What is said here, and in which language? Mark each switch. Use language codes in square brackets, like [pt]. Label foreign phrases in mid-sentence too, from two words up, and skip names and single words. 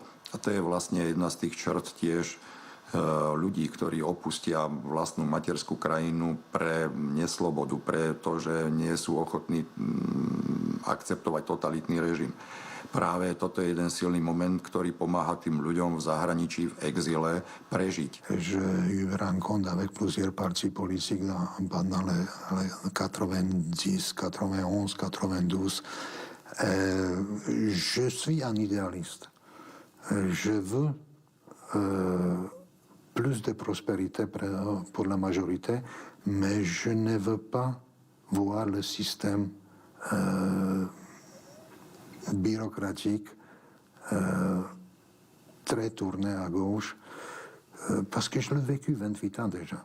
[sk] A to je vlastne jedna z tých črt tiež ľudí, ktorí opustia vlastnú materskú krajinu pre neslobodu, pre to, že nie sú ochotní akceptovať totalitný režim. Práve toto je jeden silný moment, ktorý pomáha tým ľuďom v zahraničí, v exile prežiť. [fr] J'ai eu rencontre avec plusieurs partis politiques pendant les 90, 91, 92. Je suis un idéaliste. Je veux plus de prospérité pour la majorité, mais je ne veux pas voir le système bureaucratique très tourné à gauche, parce que je l'ai vécu 28 ans déjà.